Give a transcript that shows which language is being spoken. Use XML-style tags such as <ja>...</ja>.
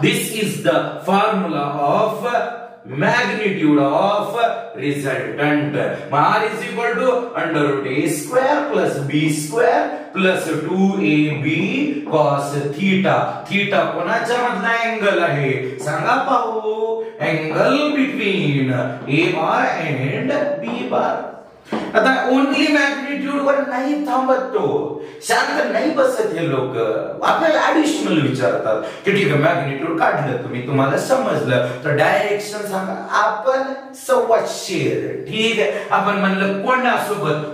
<en>This is the formula of magnitude of resultant. R is equal to under root a square plus b square plus 2ab cos theta.</en> <mr>Theta कोणाच्या मधला angle आहे? सांगा पाहू.</mr> <en>Angle between a bar and b bar.</en> <mr>आता only magnitude वर नाही थांबत तो, शांत नाही बसत हे लोक. आपल्याला ऍडिशनल विचारतात की ठीक आहे मॅग्निट्यूड काढलं तुम्ही, तुम्हाला समजलं, तर डायरेक्शन सांगा. आपण 125. ठीक आहे, आपण म्हणलं कोणासोबत?</mr>